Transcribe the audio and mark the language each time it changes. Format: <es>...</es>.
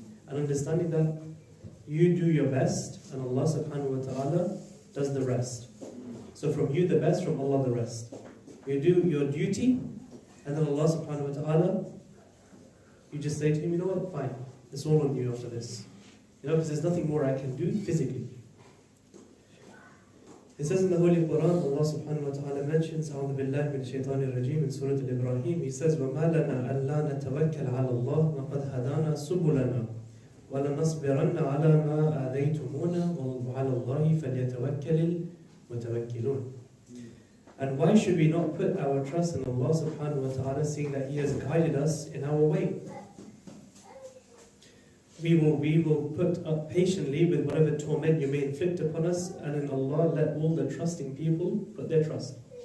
<en>And understanding that you do your best and Allah subhanahu wa ta'ala does the rest. So from you the best, from Allah the rest. You do your duty, and then Allah subhanahu wa ta'ala, you just say to him, you know what, fine, it's all on you after this. You know, because there's nothing more I can do physically. It says in the Holy Quran, Allah subhanahu wa ta'ala mentions,</en> <ar>أعوذ بالله من الشيطان الرجيم</ar> <en>in Surah Al-Ibrahim, He says,</en> <ar>وَمَا لَنَا أَلَّا نَتَوَكَّلْ عَلَى اللَّهِ وَقَدْ هَدَانَا سُبُلَنَا وَلَنَصْبِرَنَّ عَلَى مَا آذَيْتُمُونَا وَعَلَى اللَّهِ فَلْيَتَوَكَّلِ الْمُتَوَكِّلُونَ.</ar> <en>And why should we not put our trust in Allah subhanahu wa ta'ala, seeing that He has guided us in our way? We will put up patiently with whatever torment you may inflict upon us, and in Allah let all the trusting people put their trust.</en>